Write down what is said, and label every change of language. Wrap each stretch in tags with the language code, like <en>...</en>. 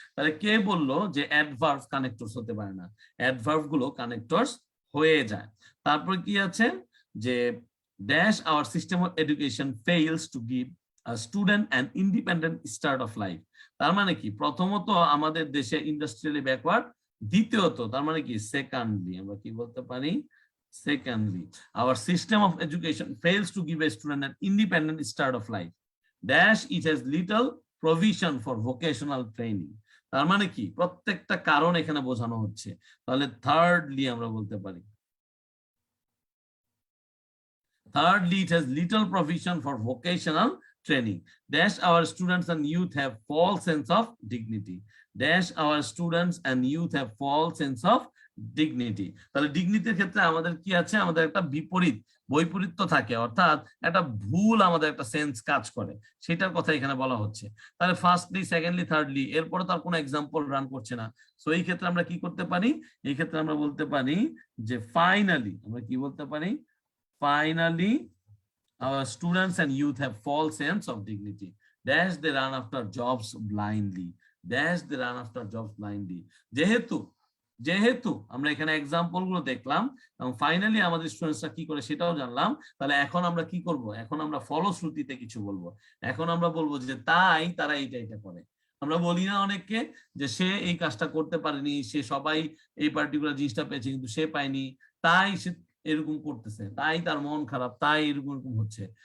<bn>তাহলে কে বললো যে অ্যাডভার্ব কানেক্টরস হতে পারে না? অ্যাডভার্ব গুলো কানেক্টরস হয়ে যায়। তারপর কি আছে, যে dash our system of education fails to give a student an independent start of life. তার মানে কি? প্রথমত আমাদের দেশে ইন্ডাস্ট্রিয়ালি ব্যাকওয়ার্ড, দ্বিতীয়ত তার মানে কি সেকেন্ডলি, আমরা কি বলতে পারি?</bn> <en>Secondly, our system of education fails to give a student an independent start of life. Dash, it has little provision for vocational training.</en> <bn>তার মানে কি? প্রত্যেকটা কারণ এখানে বোঝানো হচ্ছে। তাহলে থার্ডলি আমরা বলতে পারি,</bn> <en>thirdly, it has little provision for vocational training. Dash, our students and youth have false sense of dignity. Dash, our students and youth have false sense of dignity.</en> <bn>তাহলে ডিগনিটির ক্ষেত্রে আমাদের কি আছে? আমাদের একটা বিপরীত বৈপরীত্য থাকে, অর্থাৎ একটা ভুল আমাদের একটা সেন্স কাজ করে, সেটার কথা এখানে বলা হচ্ছে। তাহলে ফার্স্টলি, সেকেন্ডলি, থার্ডলি, এরপরে তার কোনো এক্সাম্পল রান করছে না। সো এই ক্ষেত্রে আমরা কি করতে পারি? এই ক্ষেত্রে আমরা বলতে পারি যে ফাইনালি, আমরা কি বলতে পারি?</bn> <en>Finally, our students and youth have false sense of dignity. Dash, they run after jobs blindly. Dash, they run after jobs blindly.</en> <bn>যেহেতু যেহেতু আমরা এখানে এক্সাম্পল গুলো দেখলাম এবং ফাইনালি আমাদের স্টুডেন্টসরা কি করে সেটাও জানলাম, তাহলে এখন আমরা কি করব, এখন আমরা ফলশ্রুতিতে কিছু বলবো। এখন আমরা বলবো যে তাই তারা এইটা এটা করে। আমরা বলি না অনেককে যে সে এই কাজটা করতে পারেনি, সে সবাই এই পার্টিকুলার জিনিসটা পেয়েছে কিন্তু সে পায়নি, তাই সে এরকম করতেছে, তাই তার মন খারাপ, তাই এরকম এরকম হচ্ছে।</bn>